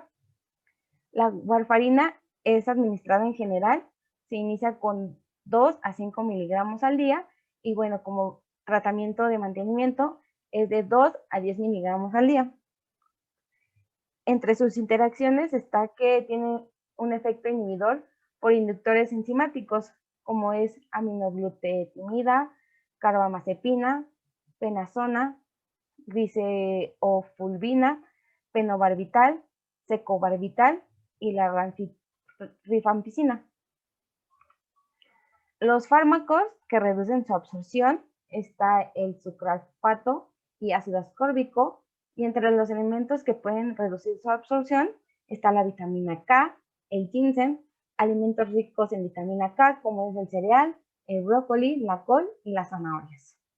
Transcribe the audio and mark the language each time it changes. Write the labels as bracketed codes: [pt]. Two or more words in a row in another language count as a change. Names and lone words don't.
[es] La warfarina es administrada en general, se inicia con 2 a 5 miligramos al día y bueno, como tratamiento de mantenimiento es de 2 a 10 miligramos al día. Entre sus interacciones está que tiene un efecto inhibidor por inductores enzimáticos, como es aminoglutetimida, carbamazepina, penazona, gliceofulvina, penobarbital, secobarbital y la rifampicina. Los fármacos que reducen su absorción está el sucralfato y ácido ascórbico, y entre los elementos que pueden reducir su absorción está la vitamina K, el ginseng, alimentos ricos en vitamina K como es el cereal, el brócoli, la col y las zanahorias.